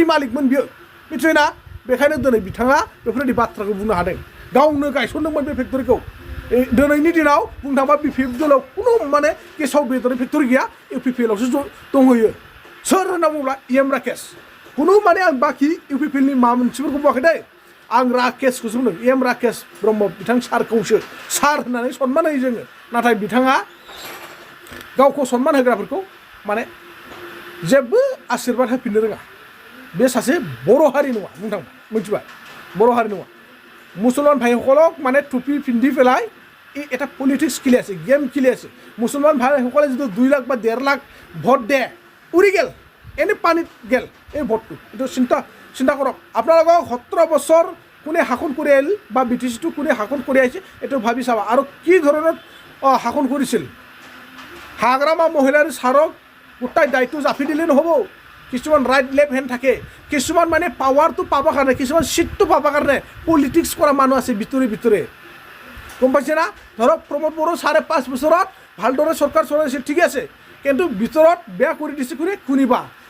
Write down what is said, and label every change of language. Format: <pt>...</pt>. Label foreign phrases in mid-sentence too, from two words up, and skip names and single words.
<brx>मालिकमोन बियो मिथिबायना बेखायनो दिनै बिथाङा बेफोरबायदि बाथ्राखौ बुंनो हादों गावनो गायसनदोंमोन बे फेक्टरिखौ दिनैनि दिनाव बुंनो थाङोबा BPF दलाव खुनु माने गेसाव बेदरनि फेक्टरि गैया UPPL आवसो दंहैयो सोर होनना बुङोब्ला राकेश खुनु माने आं बाखि UPPL नि मा मोनसेफोरखौ बुङाखै दै आं राकेशखौसो बुंदों राकेश ब्रह्म बिथां सारखौसो सार होननानै सनमान होयो जोङो नाथाय बिथाङा गावखौ सनमान होग्राफोरखौ माने जेबो आशीर्बाद होफिननो रोङा बे सासे बर' हारि नङा बुंनो थाङोबा मिथिबाय बर' हारि नङा मुसलमान</brx> <as>भाइসকলক মানে টুপি পিন্ধি পেলাই এটা পলিটিক্স খেলি আছে গেম খেলি আছে মুছলমান ভাইসকলে যদি 2 লাখ বা 1.5 লাখ ভোট দিয়ে উৰি গেল এনে পানীত গেল এই ভোটটো এইটো চিন্তা কৰক আপোনালোকক 17 বছৰ কোনে শাসন কৰি আহিল বা BTCটো কোনে শাসন কৰি আহিছে এইটো ভাবি চাবা আৰু কি ধৰণৰ শাসন কৰিছিল হাগ্ৰামা মহিলাৰ সাৰক গোটাই দায়িত্ব জাপি দিলে নহ'ব কিছুমান</as> <en>right left hand</en> <as>থাকে কিছুমান মানে পাৱাৰটো পাবৰ কাৰণে কিছুমান সিটটো পাবৰ কাৰণে পলিটিক্স কৰা মানুহ আছে ভিতৰে গম পাইছে না ধৰক প্ৰমোদ বড়ো 5.5 বছৰত ভালদৰে চৰকাৰ চলাইছিল ঠিক আছে কিন্তু ভিতৰত বেয়া কৰি দিছে কোনিবা</as>